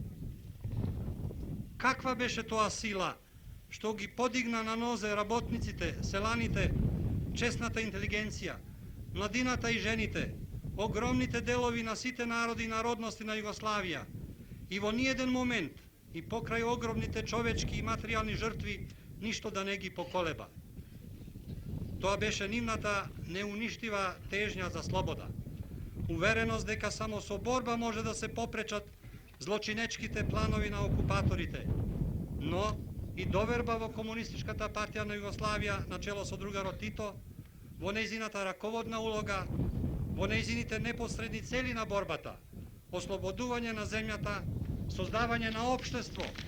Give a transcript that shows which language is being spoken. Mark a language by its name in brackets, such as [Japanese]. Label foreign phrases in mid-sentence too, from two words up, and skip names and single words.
[Macedonian] Каква беше тоа сила што ги подигна на нозе работниците, селаните, чесната интелигенција, младината и жените, огромните делови на сите народи и народности на Југославија и во ниеден момент и покрај огромните човечки и материјални жртви ништо да не ги поколеба. Тоа беше нивната неуништива тежња за слобода. Увереност дека само со борба може да се попречат злочинечките планови на окупаторите, но и доверба во Комунистичката партија на Југославија на чело со другарот Тито, во нејзината раководна улога, во нејзините непосредни цели на борбата, ослободување на земјата, создавање на општество,